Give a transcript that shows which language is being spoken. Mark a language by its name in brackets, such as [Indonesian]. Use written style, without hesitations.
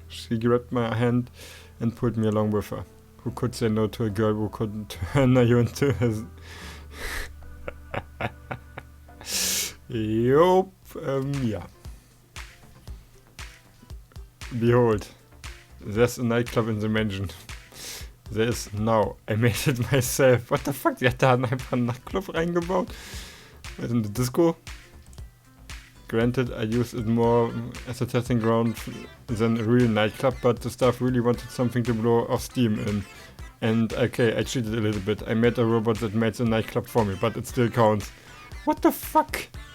[English] She grabbed my hand and pulled me along with her. Who could say no to a girl who could turn you into his... Yup, ja. Behold, there's a nightclub in the mansion. There is now. I made it myself. What the fuck? [German] Die hat da einfach einen Nachtclub reingebaut. Also eine Disco. [English] Granted, I used it more as a testing ground than a real nightclub, but the staff really wanted something to blow off steam in. And okay, I cheated a little bit. I made a robot that made the nightclub for me, but it still counts. What the fuck?